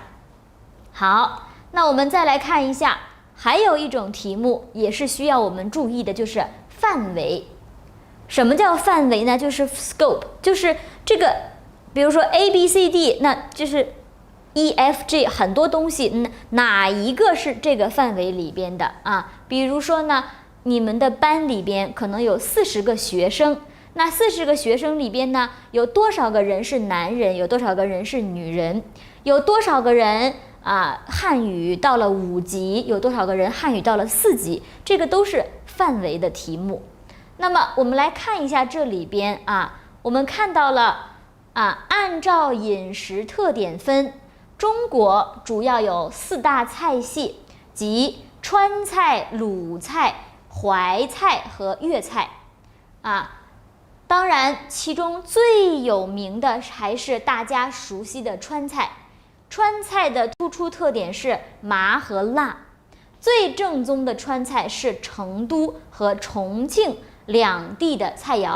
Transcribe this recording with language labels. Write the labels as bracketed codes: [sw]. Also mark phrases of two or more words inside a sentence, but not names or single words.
[zh] 好，那我們再來看一下，還有一種題目也是需要我們注意的，就是範圍。什麼叫範圍呢？就是 scope， 就是這個，比如說 ABCD， 那就是 EFG 很多東西，哪一個是這個範圍裡邊的比如說呢，你們的班裡邊可能有40個學生，那40個學生裡邊呢，有多少個人是男人，有多少個人是女人，有多少個人漢語到了5級，有多少個人漢語到了4級，這個都是範圍的題目。那麼我們來看一下這裡邊我們看到了按照飲食特點分，中國主要有4大菜系，即川菜、魯菜、淮菜和粵菜當然其中最有名的還是大家熟悉的川菜。川菜的突出特點是麻和辣， 最正宗的川菜是成都和重慶两地的菜肴。